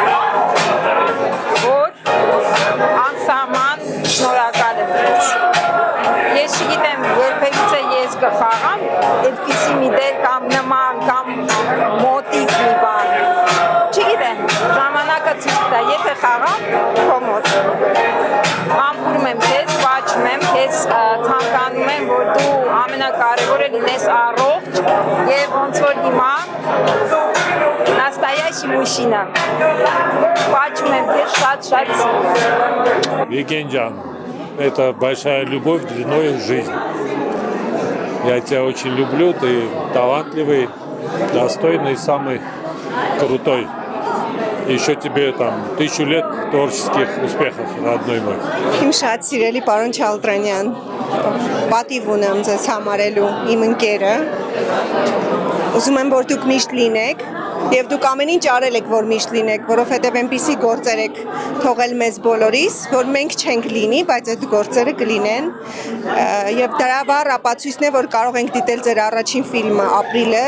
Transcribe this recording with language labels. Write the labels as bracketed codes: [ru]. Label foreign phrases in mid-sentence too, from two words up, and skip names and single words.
[hy] որ անսահման շնորհակալ եմ քեզ։ Ես չգիտեմ, երբևիցե ես կխաղամ այդպիսի մի դեր կամ նման կամ մոտիկ մի բան։ Չգիտեմ, ժամանակը ցույց կտա, եթե խաղամ քո մոտ։ Համբուրում եմ քեզ, պաչում եմ քեզ, ցանկանում եմ, որ դու ամենակարևորը լինես առողջ եւ ոնց որ հիմա [ru] настоящий мужчина. [hy] Պաչում եմ քեզ շատ-շատ։ Վիգեն ջան, [ru] это большая любовь длиной в жизнь. Я тебя очень люблю, ты талантливый, достойный, самый крутой. Еще тебе там 1000 лет творческих успехов, родной мой. [hy] Իմ շատ սիրելի պարոն Չալդրանյան, պատիվ ունեմ ձեզ համարելու իմ ընկերը։ Ուզում եմ, որ դուք միշտ լինեք եւ դուք ամեն ինչ արել եք, որ միշտ լինեք, որովհետեւ այնպիսի գործեր եք թողել մեզ բոլորիս, որ մենք չենք լինի, բայց այդ գործերը կլինեն։ Եվ դրա վառ ապացույցն է, որ կարող ենք դիտել ձեր առաջին ֆիլմը Ապրիլը